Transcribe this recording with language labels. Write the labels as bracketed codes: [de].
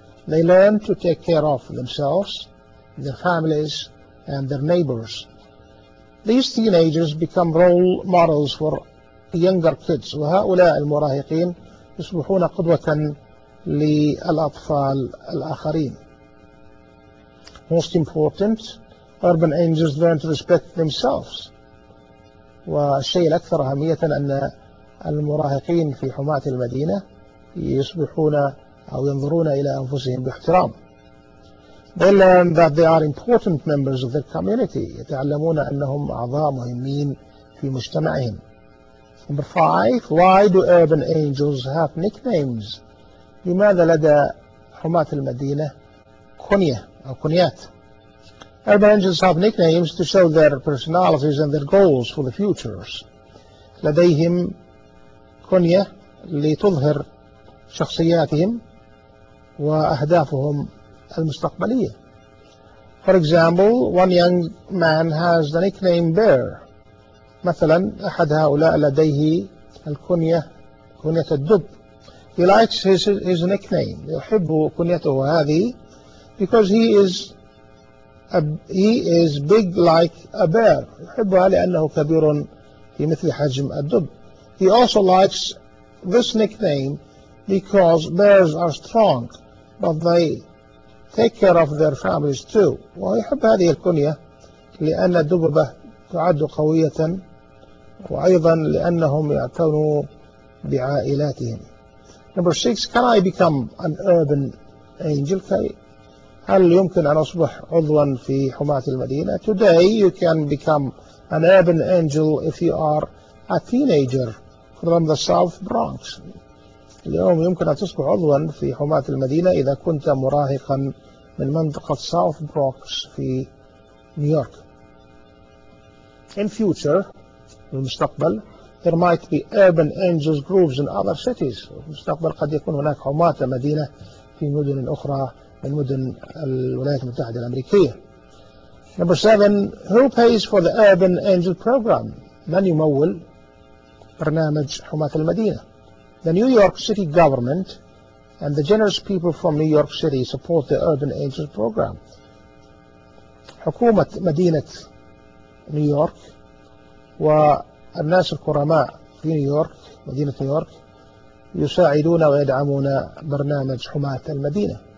[en] They learn to take care of themselves, their families, and their neighbors. These teenagers become role models for younger kids. [ar] وهؤلاء المراهقين يصبحون قدوة للأطفال الآخرين. [en] Most important, urban angels learn to respect themselves. [ar] والشيء الأكثر أهمية أن المراهقين في حماة المدينة يصبحون أو ينظرون إلى أنفسهم باحترام. [en] They learn that they are important members of their community. [ar] يتعلمون أنهم أعضاء مهمين في مجتمعهم. [en] Number five, why do urban angels have nicknames? [ar] لماذا لدى حماة المدينة كنية أو كنيات؟ [en] Urban angels have nicknames to show their personalities and their goals for the futures. [ar] لديهم كنية لتظهر شخصياتهم وأهدافهم المستقبلية. [en] For example, one young man has the nickname Bear. [ar] مثلا أحد هؤلاء لديه الكنية كنية الدب. [en] He likes his nickname. [ar] يحب كنيته هذه [en] because he is big like a bear. [ar] يحبها لأنه كبير في مثل حجم الدب. [en] He also likes this nickname because bears are strong, but they take care of their families too. [ar] ويحب هذه الكنية لأن الدببة تعد قوية وأيضا لأنهم يعتنوا بعائلاتهم. [en] Number six, can I become an urban angel? [ar] هل يمكن أن أصبح عضوا في حماة المدينة؟ [en] Today you can become an urban angel if you are a teenager from the South Bronx. [ar] اليوم يمكن أن تصبح عضوا في حماة المدينة إذا كنت مراهقا من منطقة South Bronx في نيويورك. [en] In future, [ar] في المستقبل, [en] there might be urban angels groups in other cities. [ar] في المستقبل قد يكون هناك حماة مدينة في مدن أخرى من مدن الولايات المتحدة الأمريكية. [en] Number seven, who pays for the urban angel program? [ar] من يمول برنامج حماة المدينة؟ [en] The New York City government and the generous people from New York City support the urban angels program. [ar] حكومة مدينة نيويورك والناس الكرماء في نيويورك مدينة نيويورك يساعدون ويدعمون برنامج حماة المدينة.